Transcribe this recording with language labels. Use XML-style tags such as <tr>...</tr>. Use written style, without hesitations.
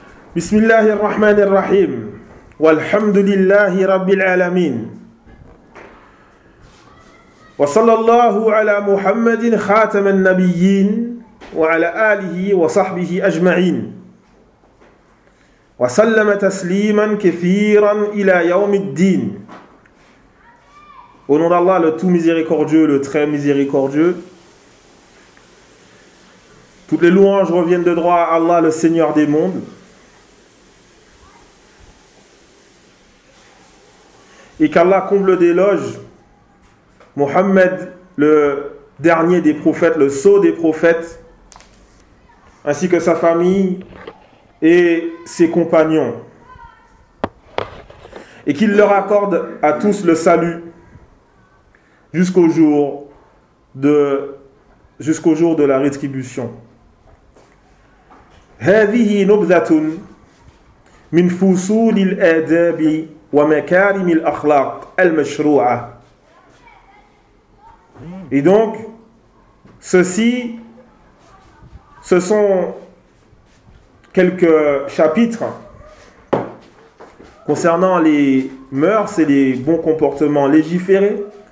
<ar>بسم الله الرحمن الرحيم والحمد لله رب العالمين وصلى الله على محمد خاتم النبيين وعلى آله وصحبه أجمعين وسلم تسليما كثيرا إلى يوم الدين.</ar> <fr>Au nom d'Allah, le tout miséricordieux, le très miséricordieux. Toutes les louanges reviennent de droit à Allah, le Seigneur des mondes. Et qu'Allah comble d'éloges Mohammed, le dernier des prophètes, le sceau des prophètes, ainsi que sa famille et ses compagnons. Et qu'il leur accorde à tous le salut jusqu'au jour de la rétribution.</fr> <ar>هذه نبذة من فصول الآداب ومكارم الأخلاق المشروعة.</ar> <fr>Et donc, ce sont quelques chapitres concernant les mœurs et les bons comportements légiférés.</fr>